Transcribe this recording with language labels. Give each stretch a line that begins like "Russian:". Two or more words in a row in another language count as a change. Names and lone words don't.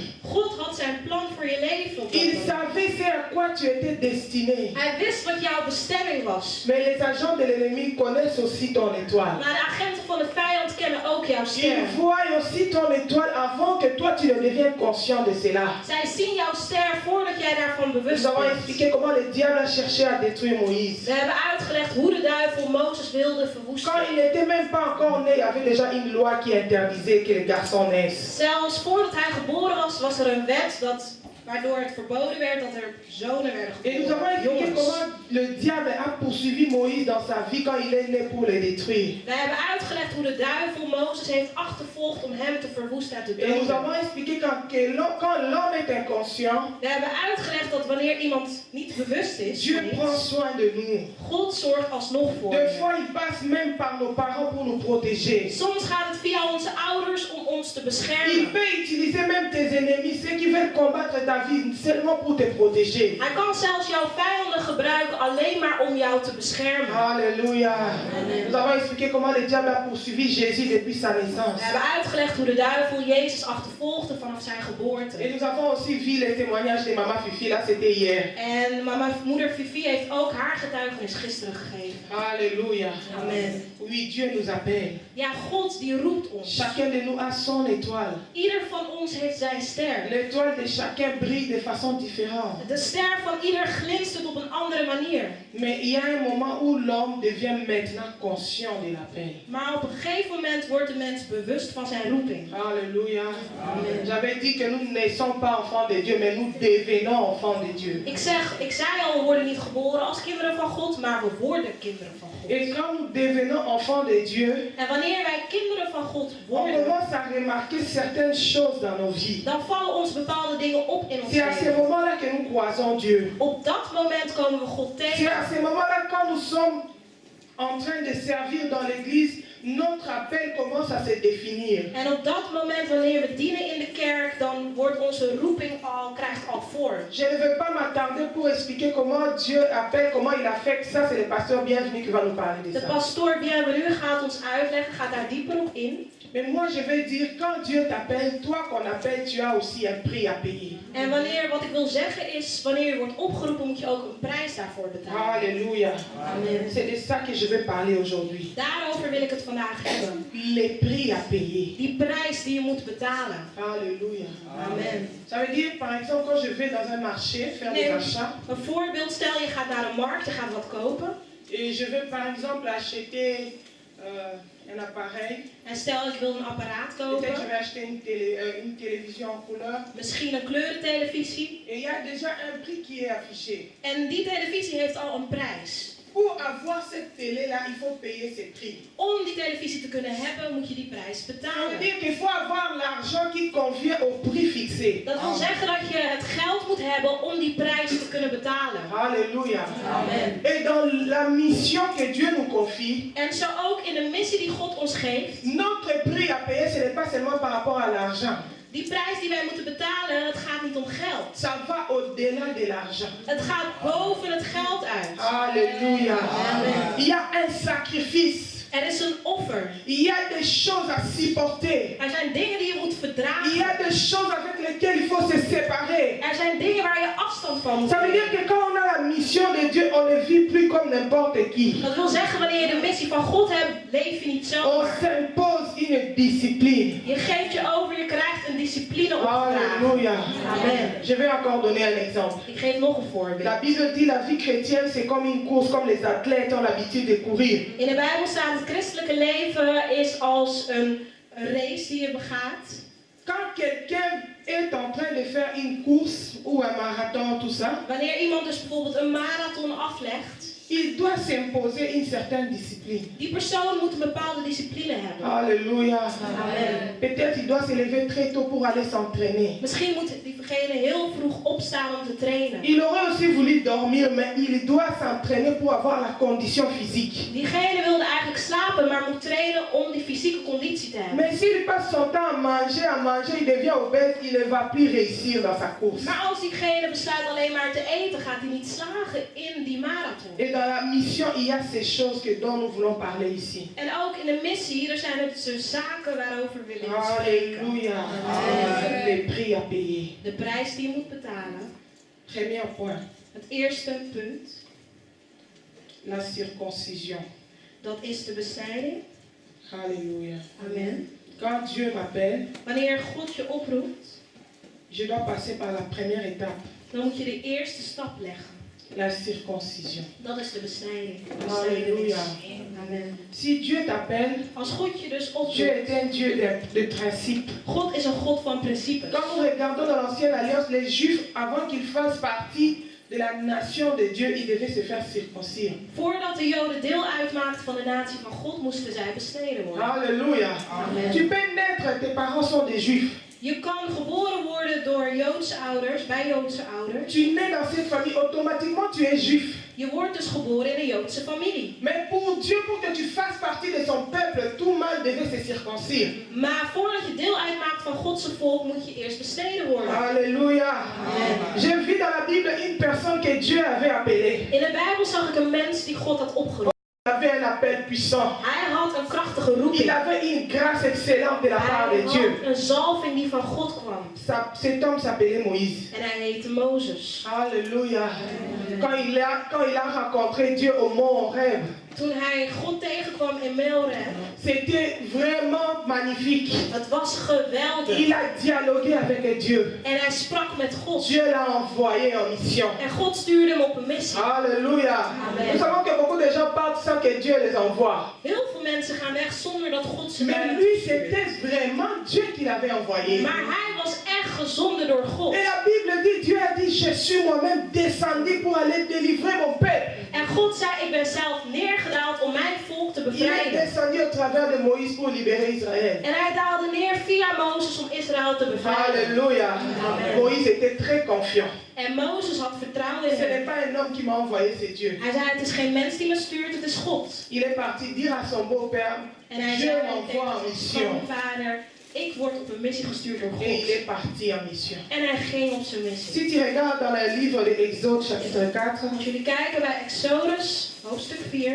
Dutch: God had zijn plan voor je leven. op dat
French: Il
Dutch: moment.
French: savait ce à quoi tu étais destiné.
Dutch: Hij wist wat jouw bestemming was.
French: Mais les agents de l'ennemi connaissent aussi ton étoile.
Dutch: Maar de agenten van de vijand kennen ook jouw ster.
French: Ils voient aussi ton étoile avant que toi tu ne deviennes conscient de cela.
Dutch: Zij zien jouw ster voordat jij daarvan bewust
French: Nous avons
Dutch: bent.
French: expliqué comment le diable a cherché à détruire Moïse.
Dutch: We hebben uitgelegd hoe de duivel Mozes wilde verwoesten.
French: Quand il n'était même pas encore né, il y avait déjà une loi qui interdisait que les garçons naissent.
Dutch: Zelfs voordat hij geboren was er een wet waardoor het verboden werd dat er zonen werden
French: Et nous avons
Dutch: geboren.
French: expliqué
Dutch: Jongens.
French: comment le diable a poursuivi Moïse dans sa vie quand il est né pour le détruire.
Dutch: We hebben uitgelegd hoe de duivel Mozes heeft achtervolgd om hem te verwoesten en te
French: Et nous
Dutch: doden.
French: avons expliqué quand l'homme est inconscient,
Dutch: We hebben uitgelegd dat wanneer iemand niet bewust is,
French: Dieu prend soin de nous.
Dutch: God zorgt alsnog voor
French: Des
Dutch: je.
French: fois, il passe même par nos parents pour nous protéger.
Dutch: Soms gaat het via onze ouders om ons te
French: Il
Dutch: beschermen.
French: peut utiliser même tes ennemis, ceux qui veulent combattre ta vie, seulement pour te protéger.
Dutch: Hij kan zelfs jouw vijanden gebruiken alleen maar om jou te beschermen.
French: Alléluia. Amen. Nous avons expliqué comment le diable a poursuivi Jésus depuis sa naissance.
Dutch: We hebben uitgelegd hoe de duivel Jezus achtervolgde vanaf zijn geboorte.
French: Et nous avons aussi vu les témoignages de Maman Fifi, là c'était hier.
Dutch: En moeder Fifi heeft ook haar getuigenis gisteren gegeven.
French: Alléluia. Amen. Oui, Dieu nous appelle.
Dutch: Ja, God die roept ons.
French: Chacun de nous a son étoile.
Dutch: Ieder van ons heeft zijn ster.
French: L'étoile de chacun brille de façon différente.
Dutch: De ster van ieder glinstert op een andere manier.
French: Mais il y a un moment où l'homme devient maintenant conscient de l'appel.
Dutch: Maar op een gegeven moment wordt de mens bewust van zijn roeping.
French: Alléluia. Amen. J'avais dit que nous ne naissons pas enfants de Dieu, mais nous devenons enfants de Dieu.
Dutch: Ik zei al, we worden niet geboren als kinderen van God, maar we worden kinderen van God.
French: Et quand nous devenons enfants de Dieu,
Dutch: En wanneer wij kinderen van God
French: on
Dutch: worden,
French: commence à remarquer certaines choses dans nos vies.
Dutch: dan vallen ons bepaalde dingen op in ons
French: C'est à ce
Dutch: leven.
French: moment-là que nous croisons Dieu.
Dutch: Op dat moment komen we God
French: C'est
Dutch: tegen.
French: à ce moment-là quand nous sommes en train de servir dans l'église, notre appel commence à se définir.
Dutch: En op dat moment, wanneer we dienen in de kerk, dan wordt onze roeping krijgt al vorm.
French: Je ne veux pas m'attarder pour expliquer comment Dieu appelle, comment il affecte. Ça, c'est le pasteur bienvenu qui va nous parler de
Dutch: De
French: ça.
Dutch: pastoor Bienvenu gaat ons uitleggen, gaat daar dieper op in.
French: Mais moi, je vais dire, quand Dieu t'appelle, toi qu'on appelle, tu as aussi un prix à payer.
Dutch: En wat ik wil zeggen is, wanneer je wordt opgeroepen, moet je ook een prijs daarvoor betalen.
French: Alléluia. Amen. C'est de ça que je vais parler aujourd'hui.
Dutch: Daarover wil ik het vandaag hebben.
French: Les prix à payer.
Dutch: Die prijs die je moet betalen.
French: Alléluia. Amen. Ça veut dire, par exemple, quand je vais dans un marché faire des
Dutch: Nee,
French: achats,
Dutch: een voorbeeld, stel je gaat naar een markt, je gaat wat kopen.
French: et je vais par exemple acheter un appareil.
Dutch: En stel ik wil een apparaat
French: Peut-être je
Dutch: kopen,
French: vais acheter une télévision en couleur.
Dutch: misschien een kleurentelevisie.
French: Et il y a déjà un prix qui est affiché.
Dutch: En die televisie heeft al een prijs.
French: Pour avoir cette télé-là, il faut payer ce prix.
Dutch: Om die televisie te kunnen hebben, moet je die prijs
French: Ça veut
Dutch: betalen.
French: dire qu'il faut avoir l'argent qui convient au prix fixé.
Dutch: Dat wil zeggen dat je het geld moet hebben om die prijs te kunnen betalen.
French: Alléluia. Amen. Et dans la mission que Dieu nous confie,
Dutch: En zo ook in de missie die God ons geeft.
French: notre prix à payer, ce n'est pas seulement par rapport à l'argent.
Dutch: Die prijs die wij moeten betalen, het gaat niet om geld.
French: Ça va au-delà de l'argent.
Dutch: Het gaat boven het geld uit.
French: Alléluia. Amen. Il y a un sacrifice.
Dutch: Er is een offer.
French: Il y a des choses à supporter.
Dutch: Er zijn dingen die je moet dragen.
French: Il y a des choses avec lesquelles il faut se séparer.
Dutch: Er zijn dingen waar je afstand van moet
French: Ça veut dire
Dutch: nemen.
French: que quand on a la mission de Dieu, on ne vit plus comme n'importe qui.
Dutch: Dat wil zeggen, wanneer je de missie van God hebt, leef je niet
French: On
Dutch: zomaar.
French: s'impose une discipline.
Dutch: Je geeft je over, je krijgt een discipline opgedragen.
French: Alléluia. Amen. Je vais encore donner un exemple.
Dutch: Ik geef nog een voorbeeld.
French: La Bible dit la vie chrétienne c'est comme une course, comme les athlètes ont l'habitude de courir.
Dutch: In de Bijbel staat het christelijke leven is als een race die je begaat.
French: Quand quelqu'un est en train de faire une course ou un marathon, tout ça,
Dutch: Wanneer iemand dus bijvoorbeeld een marathon aflegt,
French: il doit s'imposer une certaine discipline.
Dutch: die persoon moet een bepaalde discipline hebben.
French: Alléluia. Amen. Peut-être il doit se lever très tôt pour aller s'entraîner.
Dutch: Misschien moet diegene heel vroeg opstaan om te trainen.
French: Il aurait aussi voulu dormir, mais il doit s'entraîner pour avoir la condition physique.
Dutch: Diegene wilde eigenlijk slapen, maar moet trainen om die fysieke conditie te hebben.
French: Mais s'il passe son temps à manger, il devient obèse, il ne va plus réussir dans sa course.
Dutch: Maar als diegene besluit alleen maar te eten, gaat hij niet slagen in die marathon.
French: Et dans la mission, il y a ces choses dont nous voulons parler ici.
Dutch: En ook in de missie, er zijn het zo zaken waarover we willen spreken.
French: Alléluia. Les prix à payer.
Dutch: De prijs die je moet betalen.
French: Premier point,
Dutch: Het eerste punt,
French: la circoncision.
Dutch: dat is de besnijding.
French: Alléluia. Amen. Quand Dieu m'appelle,
Dutch: Wanneer God je oproept,
French: je dois passer par la première étape,
Dutch: dan moet je de eerste stap leggen.
French: la circoncision.
Dutch: Dat is de besnijding.
French: Alléluia. Amen. Si Dieu t'appelle,
Dutch: Als God je dus
French: Dieu
Dutch: oproept,
French: est un Dieu de principe.
Dutch: God is een God van principes.
French: Quand nous regardons dans l'Ancienne Alliance, les Juifs, avant qu'ils fassent partie de la nation de Dieu, ils devaient se faire circoncire.
Dutch: Voordat de Joden deel uitmaakten van de natie van God, moesten zij besneden worden.
French: Alléluia. Amen. Tu peux naître, tes parents sont des Juifs.
Dutch: Je kan geboren worden door Joodse ouders, bij Joodse ouders.
French: Tu nais dans cette famille, automatiquement tu es juif.
Dutch: Je wordt dus geboren in een Joodse familie.
French: Mais pour Dieu, pour que tu fasses partie de son peuple, tout mâle devait se circoncire.
Dutch: Maar voordat je deel uitmaakt van Godse volk, moet je eerst besneden worden.
French: Alléluia. J'ai vu dans la Bible une personne que Dieu avait appelée.
Dutch: In de Bijbel zag ik een mens die God had opgeroepen.
French: Il avait un appel puissant.
Dutch: Hij had een krachtige
French: Il
Dutch: roeping.
French: avait une grâce excellente de la part
Dutch: Hij
French: de Dieu.
Dutch: had een zalving die van God kwam.
French: Cet homme s'appelait Moïse.
Dutch: En hij heette Mozes.
French: Alléluia. Quand il a rencontré Dieu au mont Horeb,
Dutch: Toen hij God tegenkwam in Melreb,
French: c'était vraiment magnifique.
Dutch: het was geweldig.
French: Il a dialogué avec Dieu.
Dutch: En hij sprak met God.
French: Dieu l'a envoyé en mission.
Dutch: En God stuurde hem op een missie.
French: Alléluia. Amen. Nous savons que beaucoup de gens partent sans que Dieu les envoie.
Dutch: Heel veel mensen gaan weg zonder dat God ze
French: Mais
Dutch: daar
French: lui, c'était vraiment Dieu qui l'avait envoyé.
Dutch: Maar hij was echt gezonden door God.
French: Et la Bible dit, Dieu a dit, je suis moi-même descendu pour aller délivrer mon peuple.
Dutch: En God zei, ik ben zelf neergedaald om mijn volk te
French: Il est
Dutch: bevrijden.
French: descendu au travers de Moïse pour libérer Israël.
Dutch: En hij daalde neer via Mozes om Israël te bevrijden.
French: Alléluia. Amen. Moïse était très confiant.
Dutch: En Mozes had vertrouwen in
French: Ce n'est
Dutch: hem.
French: pas un homme qui m'a envoyé, c'est Dieu.
Dutch: Hij zei, het is geen mens die me stuurt, het is God.
French: Il est parti dire à son beau-père,
Dutch: En hij
French: Dieu
Dutch: zei
French: m'envoie en
Dutch: tegen
French: mission.
Dutch: zijn vader, ik word op een missie gestuurd door
French: Et il
Dutch: God.
French: est parti en mission.
Dutch: En hij ging op zijn missie.
French: Si tu regardes dans le livre de Exode chapitre 4,
Dutch: Als jullie kijken bij Exodus, hoofdstuk 4,